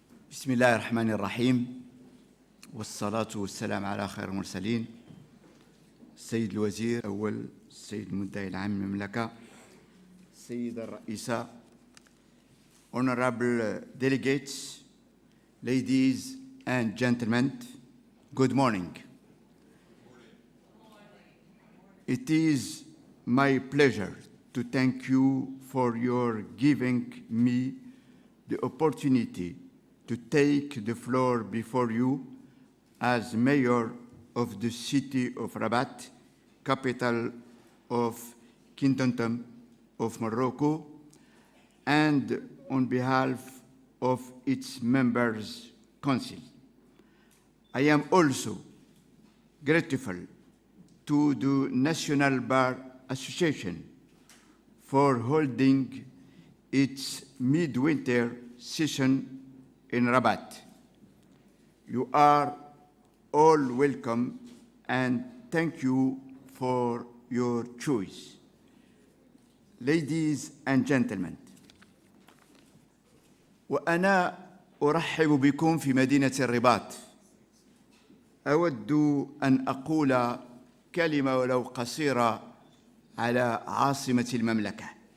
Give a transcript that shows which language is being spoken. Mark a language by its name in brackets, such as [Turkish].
[Arabic] بسم الله الرحمن الرحيم والصلاة والسلام على خير المرسلين السيد الوزير الأول السيد المدعي العام للمملكة السيدة الرئيسة [English] Honorable delegates, ladies and gentlemen, good morning. It is my pleasure to thank you for your giving me the opportunity to take the floor before you as mayor of the city of Rabat, capital of Kingdom of Morocco, and on behalf of its members' council. I am also grateful to the National Bar Association for holding its midwinter session in Rabat. You are all welcome and thank you for your choice. Ladies and gentlemen, [Arabic] وأنا أرحب بكم في مدينة الرباط. أود أن أقول كلمة ولو قصيرة على عاصمة المملكة.